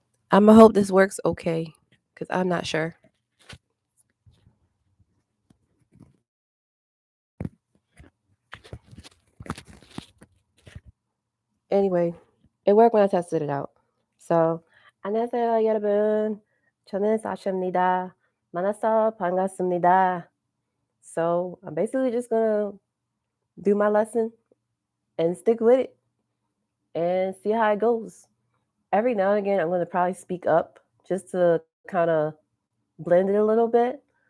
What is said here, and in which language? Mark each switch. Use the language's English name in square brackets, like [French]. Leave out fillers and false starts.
[English] I'm gonna hope this works okay because I'm not sure. Anyway, it worked when I tested it out. [Korean] So 안녕하세요 여러분. 저는 사샤입니다. 만나서 반갑습니다. [English] So I'm basically just gonna do my lesson and stick with it and see how it goes. Every now and again, I'm gonna probably speak up just to kind of blend it a little bit.